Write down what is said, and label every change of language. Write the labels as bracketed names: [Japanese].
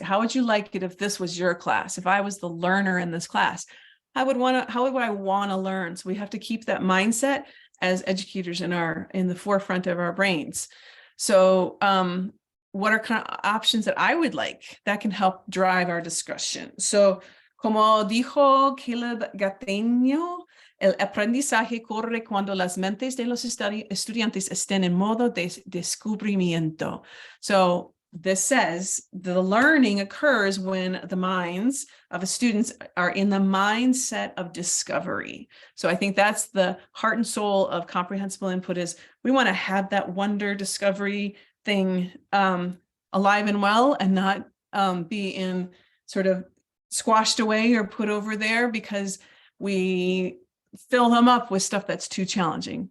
[English] How would you like it if this was your class? If I was the learner in this class, how would I want to learn? So we have to keep that mindset as educators in the forefront of our brains. So what are kind of options that I would like that can help drive our discussion? [Spanish] So como dijo Caleb Gateño, el aprendizaje corre cuando las mentes de los estudiantes estén en modo de descubrimiento. [English] So this says the learning occurs when the minds of the students are in the mindset of discovery. So I think that's the heart and soul of comprehensible input, is we want to have that wonder discovery thing alive and well, and not be in sort of squashed away or put over there because we fill them up with stuff that's too challenging.